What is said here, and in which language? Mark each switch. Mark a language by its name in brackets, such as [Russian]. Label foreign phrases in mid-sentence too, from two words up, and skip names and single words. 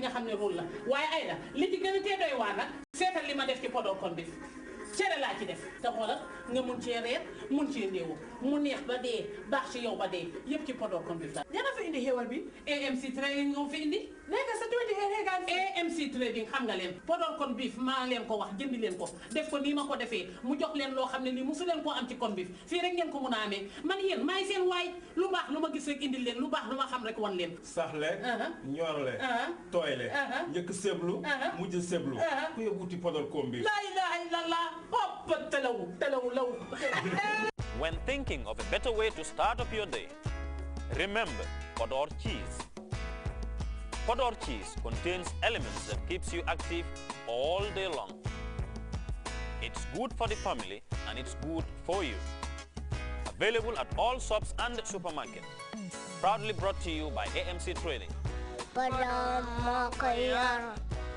[Wolof] nga xam ne rôle la waaye ay da li ci gën a tee doy waar nag seetal li ma def ci podor kon bif cere laa ci def te xoolal nga mun cee reer mun cee ndéewu mu neex ba dee baax ci yow ba dee yëpp ci podor kon bif la dana fa indi xéwal bi AMC trading nga fi indi léegi sa tuuti reegaan AMC trading xam nga leen podor kon bif maa leen ko wax jëndi leen ko def ko nii ma ko defee mu jox leen loo xam ne lii musu leen koo am ci kon bif fii rek ngeen ko mun a amee man yéen maay seen waay lu baax lu ma gis rek indil leen lu baax lu ma xam rek wan leen saxle ñorle tooyle njëkk seblu mujj seblu ku yóbbuti podor kon bif [Arabic] لا إله إلا الله hop talaw law [English] When thinking of a better way to start up your day, remember Podor cheese. Podor cheese contains elements that keeps you active all day long. It's good for the family and it's good for you. Available at all shops and supermarkets. Proudly brought to you by AMC Trading. [Wolof] Podor mo ko yor.